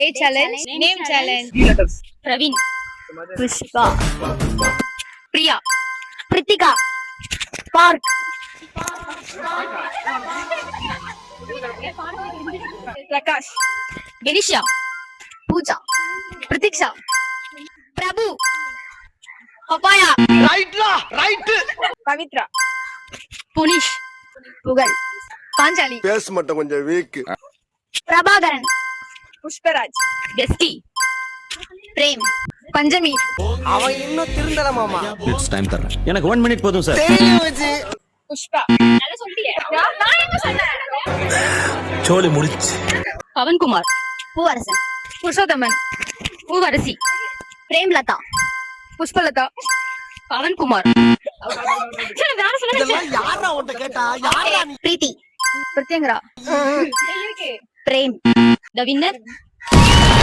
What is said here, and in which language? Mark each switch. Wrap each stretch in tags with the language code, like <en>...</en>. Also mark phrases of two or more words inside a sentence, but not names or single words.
<en>A challenge. Name challenge. Praveen, Pushpa, Priya, Pritika, Park, Prakash. Ganesha, Pooja, Pratiksha, Prabhu, Papaya, Pavitra. Punish, Pugal, Panchali,</en> <ta>பேச மாட்டேன் கொஞ்சம் வீக். Prabhakaran, Pushparaj. Bestie, Prem, Panjami, அவன் இன்னும் திருந்தல மாமா.</ta> <en>it's time</en> <ta>தரேன். எனக்கு 1 மினிட் போதும் சார். தெரியும் வச்சு Pushpa. நல்லா சொல்லிட்டியே. நான் என்ன சொன்னேன்? சோலி முடிச்சு. Pavan Kumar, Pooarasan, Purushothaman. Poovarasi, Premlata, Pushpalata. Pavan Kumar. சரி வேற சொல்லுங்க. இதெல்லாம் யாரா உன்கிட்ட கேட்டா? யாரா நீ? Preeti, Pratyangara. Prem.</ta> <en>The winner</en>